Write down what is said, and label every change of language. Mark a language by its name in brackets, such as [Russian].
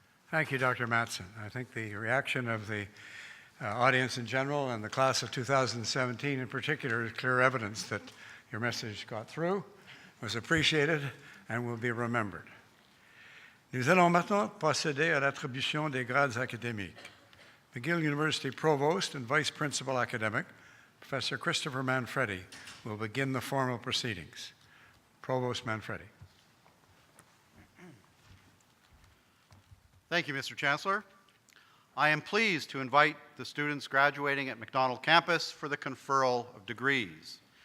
[English] Thank you, Dr. Mattson. I think the reaction of the audience in general and the class of 2017 in particular is clear evidence that your message got through, was appreciated, and will be remembered. [French] Nous allons maintenant procéder à l'attribution des grades académiques. [English] McGill University Provost and Vice Principal Academic, Professor Christopher Manfredi, will begin the formal proceedings. Provost Manfredi. Thank you, Mr. Chancellor. I am pleased to invite the students graduating at McDonald Campus for the conferral of degrees.